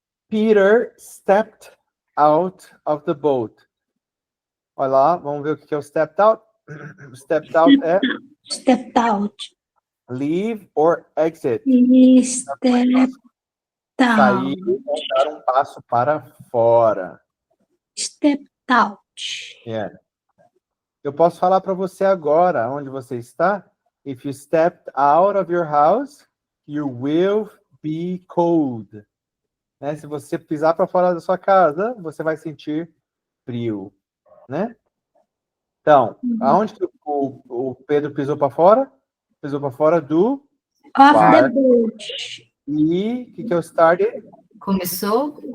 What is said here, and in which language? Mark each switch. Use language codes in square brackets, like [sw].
[en] Peter stepped out of the boat. [pt] Olha lá, vamos ver o que é o [en] stepped out. Stepped out é Stepped out. leave or exit. Stepped out. [pt] Sair ou dar um passo para fora. [en] Stepped out. Yeah. [pt] Eu posso falar para você agora onde você está. [en] If you stepped out of your house, you will be cold. [pt] Né? Se você pisar para fora da sua casa, você vai sentir frio, né? Então, aonde que o Pedro pisou para fora? Pisou para fora do [en] Off the [pt] barco. [en] boat. [pt] E o que é o started? Começou